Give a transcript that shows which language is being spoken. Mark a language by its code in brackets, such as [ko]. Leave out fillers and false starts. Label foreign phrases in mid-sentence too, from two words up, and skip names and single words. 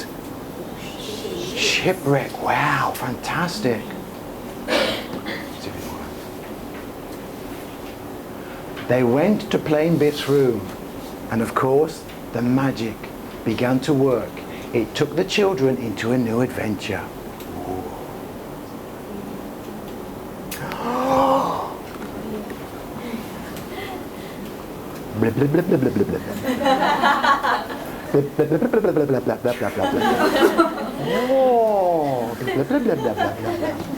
[en] Shipwreck. Wow, fantastic. They went to Plain Biff's room. And of course, the magic began to work. It took the children into a new adventure. Blip, blip, blip, blip, blip, blip, blip. Blip, blip, blip, blip, blip, blip, blip, blip, blip, blip, blip. Oh, blip, blip, blip, blip, blip, blip, blip.